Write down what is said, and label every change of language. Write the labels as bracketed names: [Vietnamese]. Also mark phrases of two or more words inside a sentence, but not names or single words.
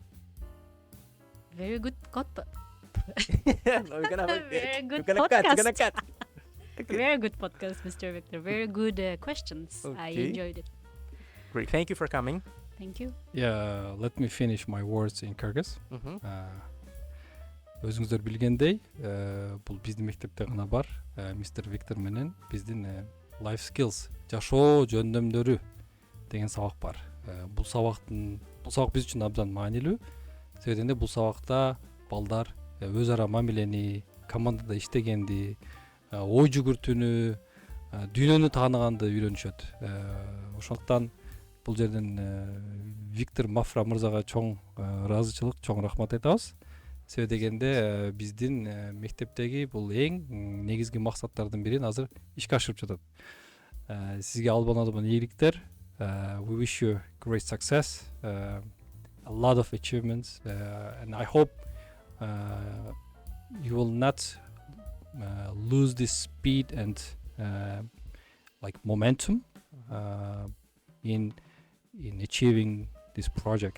[English] Very good No, we're gonna have Very good we're gonna cut. We're podcast. gonna cut. Very good podcast, Mr. Victor. Very good questions. I Okay. enjoyed it. Great. Thank you for coming. Thank you. Yeah, let me finish my words in Kyrgyz. Mhm. [Kyrgyz] Өзүңүздөр билгендей, бул биздин мектепте гана бар. Мистер Виктор менен биздин [English] life skills, [Kyrgyz] жашоо жөндөмдөрү деген сабак бар. Бул сабак биз үчүн абдан маанилүү. Себебинде бул сабакта балдар өз ара мамилени, командада иштегенди, ой жүгүртүүнү, дүйнөнү тааныганды үйрөнүшөт. Ошондуктан бул жерден Виктор Мафра мырзага чоң ыраазычылык, чоң рахмат айтабыз. Себеби дегенде биздин мектептеги бул эң негизги максаттардын бирин азыр ишке ашырып жатат. Сизге албан ийгиликтер. [English] We wish you great success, a lot of achievements, and I hope you will not lose this speed and like momentum in achieving this project.